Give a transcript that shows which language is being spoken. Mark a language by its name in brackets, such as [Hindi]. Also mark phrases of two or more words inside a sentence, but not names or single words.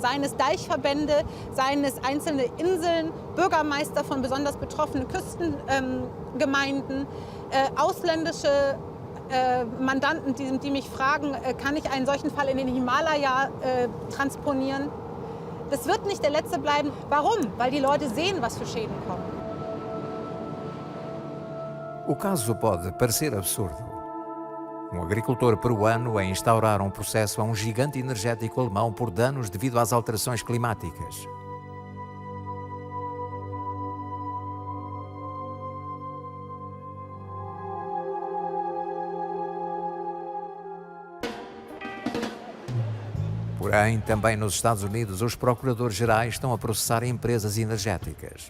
[German] Seien es Deichverbände, seien es einzelne Inseln, Bürgermeister von besonders betroffenen Küstengemeinden, ausländische Mandanten, die mich fragen, kann ich einen solchen Fall in den Himalaya transponieren? Das wird nicht der letzte bleiben. Warum? Weil die Leute sehen, was für Schäden kommen. [Portuguese] O caso pode parecer absurdo, Um agricultor peruano a instaurar um processo a um gigante energético alemão por danos devido às alterações climáticas. Porém, também nos Estados Unidos, os procuradores gerais estão a processar empresas energéticas.